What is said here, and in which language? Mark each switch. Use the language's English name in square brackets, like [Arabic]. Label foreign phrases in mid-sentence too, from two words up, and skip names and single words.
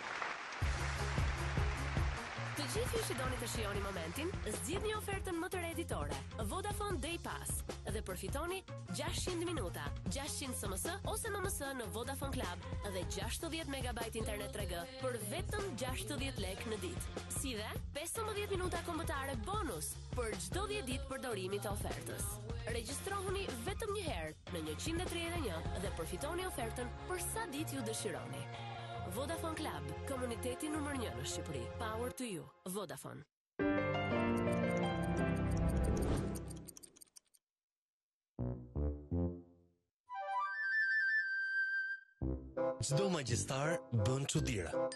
[Albanian] Të gjithë ju që doni të shijoni momentin, zgjidhni ofertën më të re ditore, Vodafone Day Pass, dhe përfitoni 600 minuta, 600 SMS ose MMS në Vodafone Club dhe 60 MB internet 3G për vetëm 60 lek në ditë. Si dhe 15 minuta kombëtare bonus për çdo 10 ditë përdorimi të ofertës. Regjistrohuni vetëm një herë në 131 dhe përfitoni ofertën për sa ditë ju dëshironi. Vodafone Club, komuniteti numër 1 në Shqipëri. [English] Power to you. Vodafone. [Albanian] Çdo magjistar bën çuditëra.